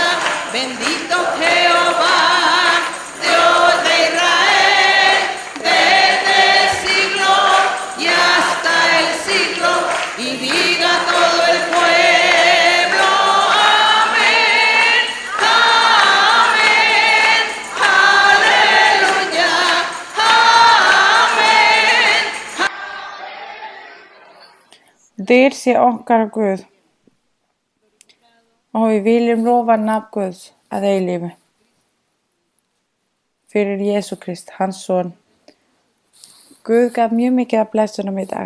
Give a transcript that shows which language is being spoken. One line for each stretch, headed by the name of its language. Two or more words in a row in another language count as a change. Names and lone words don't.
Spanish: Bendito Jehová, Dios de Israel, desde el siglo y hasta el siglo, y diga todo el pueblo, amén, amén, aleluya, amén.
Icelandic: Dyr sé okkar Guð og við viljum lofa nafn Guðs að eilífu. Fyrir Jesú Krist, hans son. Guð gaf mjög mikið af blessunum í dag.